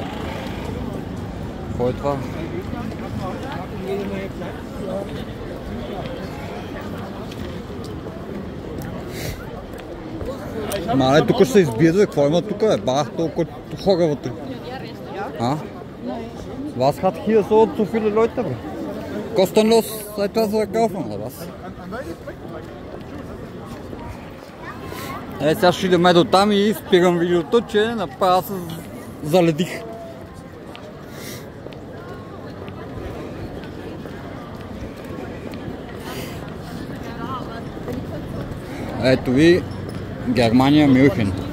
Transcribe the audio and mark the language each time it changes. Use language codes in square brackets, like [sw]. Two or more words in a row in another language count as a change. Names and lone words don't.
[bg] Какво е това? Мале, тук ще се избие, какво има тук, бе? Бах, толкова хора вътре. А? [de] Was hat hier so zu viele Leute? Kostenlos etwas kaufen oder was? [bg] Сега ще идем до там и спирам видеото, че направо се заледих. Ето ви Германия, Мюнхен.